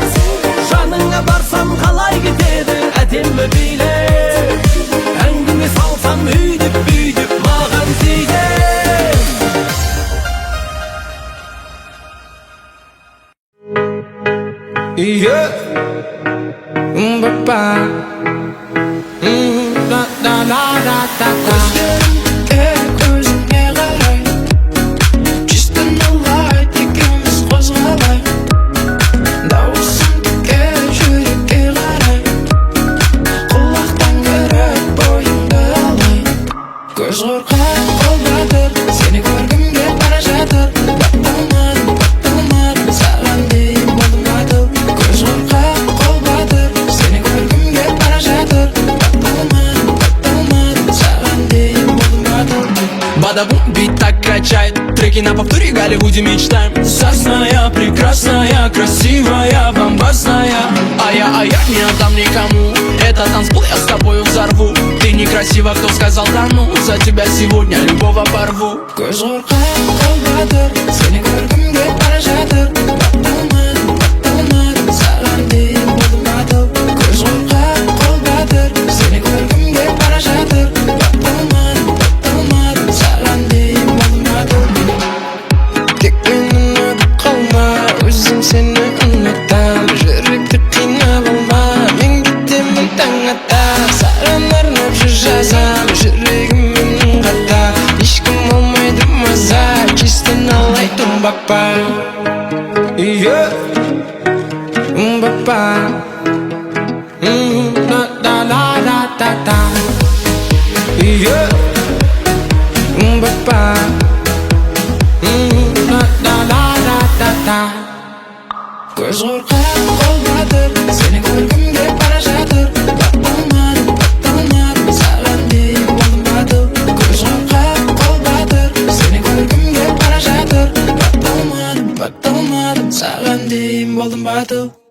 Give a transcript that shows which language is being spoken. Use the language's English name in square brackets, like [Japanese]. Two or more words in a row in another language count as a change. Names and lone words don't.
[Kazakh] Жаныңа барсам қалай кетеді әдемі билеп. Әңгіме салсам өйдеп бүйдеп маған тиіп. [English] Yeah, ba-ba. Da da da da da da. [Kazakh] Gözüne qaray, чистый нолай, ikimiz қозғалай. Дауысың тіке жүрекке қарай, құлақтан көріп бойыңды алай. Көз қорқақ қол батыр, сені көргімге бара жатыр. Батталмадым, саған дейін болдым батыл. Көз қорқақ қол батыр, сені көргімге бара жатыр. Батталмадым, саған дейін болдым батыл. [Russian] Бада-бум, бит так качает, треки на повторе, Голливуде мечтаем. Сосная, прекрасная, красивая, бомбасная. А я не отдам никому, это танцпол, я с тобою взорву. Ты некрасива, кто сказал да ну, за тебя сегодня любого порву. [Kazakh] Көз қорқақ қол батыр, сені көргімге бара жатыр. Батталмадым, саған дейін болдым батыл. Көз қорқақ қол батыр, сені көргімге бара жатыр. Батталмадым, саған дейін болдым батыл. Тек мені ұнатып қалма, өзім сені ұнатам. Жүректі қинап алма, мен кетемін таң ата. Саған арнап жыр жазам, жүрегім менің қата. Ешкім алмайды маза, чисто налай тумбапа. [English] Yeah, ba-ba. Da da da da da da. Yeah, ba-ba. Da da da da da da. [Kazakh] Көз қорқақ қол батыр, сені көргімге бара жатыр. Батталмадым, саған дейін болдым батыл. Көз қорқақ қол батыр, сені көргімге бара жатыр. Батталмадым, саған дейін болдым батыл.